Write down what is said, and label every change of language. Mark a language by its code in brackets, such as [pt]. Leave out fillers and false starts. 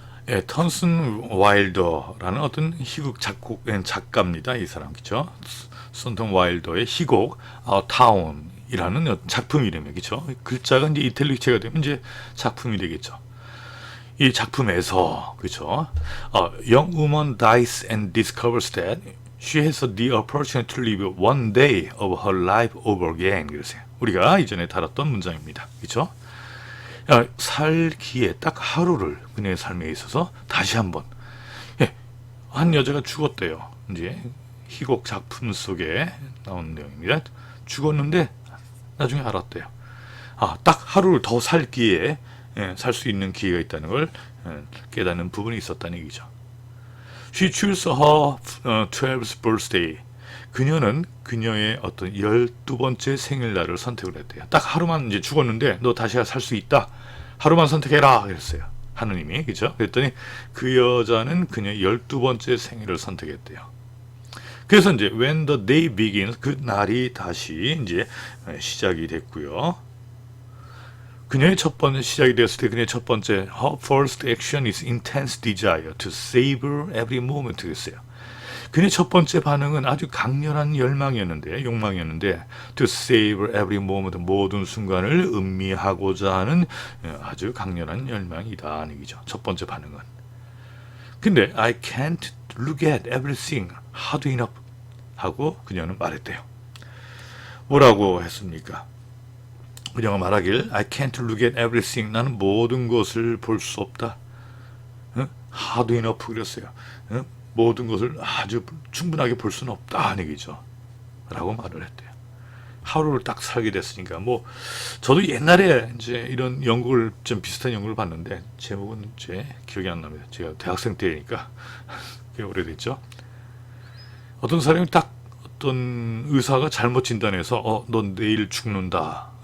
[ko] 예, 턴슨 와일더라는 어떤 희극 작가입니다. 이 사람, 그쵸? 턴슨 와일더의 희곡, 타운이라는 작품 이름이에요. 그쵸? 글자가 이제 이탈릭체가 되면 이제 작품이 되겠죠. 이 작품에서, 그쵸? [en] Young woman dies and discovers that she has the opportunity to live one day of her life over again. [ko] 그러세요. 우리가 이전에 다뤘던 문장입니다. 그쵸? 살기에 딱 하루를 그녀의 삶에 있어서 다시 한번, 한 여자가 죽었대요. 이제 희곡 작품 속에 나온 내용입니다. 죽었는데 나중에 알았대요. 딱 하루를 더 살기에 살 수 있는 기회가 있다는 걸 깨닫는 부분이 있었다는 얘기죠. [en] She chose her 12th birthday. [ko] 그녀는 그녀의 어떤 12번째 생일날을 선택을 했대요. 딱 하루만 이제 죽었는데 너 다시 살 수 있다. 하루만 선택해라. 그랬어요. 하느님이. 그죠? 그랬더니 그 여자는 그녀의 12번째 생일을 선택했대요. 그래서 이제 [en] when the day begins, [ko] 그 날이 다시 이제 시작이 됐고요. 그녀의 첫 번째 시작이 되었을 때 그녀의 첫 번째 [en] her first action is intense desire to savor every moment. [ko] 그랬어요. 그녀의 첫 번째 반응은 아주 강렬한 욕망이었는데 [en] to savor every moment, [ko] 모든 순간을 음미하고자 하는 아주 강렬한 열망이다 하는 얘기죠. 첫 번째 반응은. 근데 [en] I can't look at everything hard enough [ko] 하고 그녀는 말했대요. 뭐라고 했습니까? 그녀가 말하길 [en] I can't look at everything, [ko] 나는 모든 것을 볼 수 없다. [en] hard enough [ko] 그랬어요. 모든 것을 아주 충분하게 볼 수는 없다 하는 얘기죠. 라고 말을 했대요. 하루를 딱 살게 됐으니까, 저도 옛날에 이제 이런 연구를, 좀 비슷한 연구를 봤는데, 제목은 제 기억이 안 납니다. 제가 대학생 때니까, 꽤 오래됐죠. 어떤 사람이 딱, 어떤 의사가 잘못 진단해서, 넌 내일 죽는다.